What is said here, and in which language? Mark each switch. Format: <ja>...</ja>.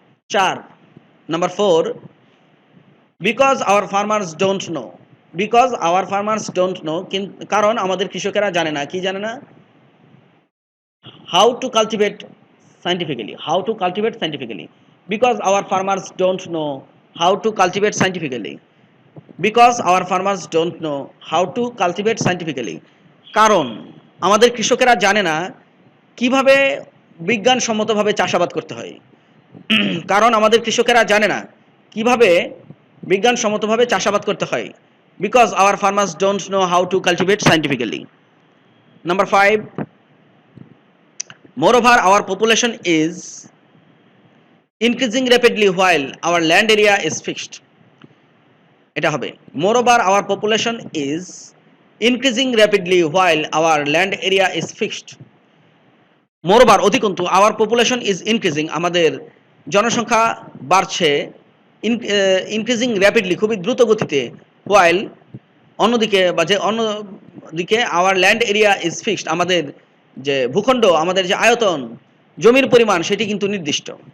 <en>4 number 4, because our farmers don't know. Because our farmers don't know,</en> <bn>কারণ আমাদের কৃষকেরা জানে না,</bn> <en>কি জানে না, how to cultivate scientifically, how to cultivate scientifically. Because our farmers don't know how to cultivate scientifically. Because our farmers don't know how to cultivate scientifically.</en> <bn>কারণ আমাদের কৃষকেরা জানে না কিভাবে বিজ্ঞানসম্মতভাবে চাষাবাদ করতে হয়। কারণ আমাদের কৃষকেরা জানে না কিভাবে বিজ্ঞানসম্মতভাবে চাষাবাদ করতে হয়।</bn> <en>Because our farmers don't know how to cultivate scientifically. Number 5, moreover our population is increasing rapidly while our land area is fixed.</en> <bn>এটা হবে</bn> <en>moreover our population is increasing rapidly while our land area is fixed.</en> <bn>moreover অধিকন্তু</bn> <en>our population is increasing,</en> <bn>আমাদের জনসংখ্যা বাড়ছে,</bn> <en>increasing rapidly</en> <bn>খুবই দ্রুত গতিতে, while অন্যদিকে বা যে অন্যদিকে</bn> <en>our land area is fixed,</en> <bn>আমাদের যে ভূখণ্ড, আমাদের যে আয়তন, জমির পরিমাণ সেটি কিন্তু নির্দিষ্ট।</bn>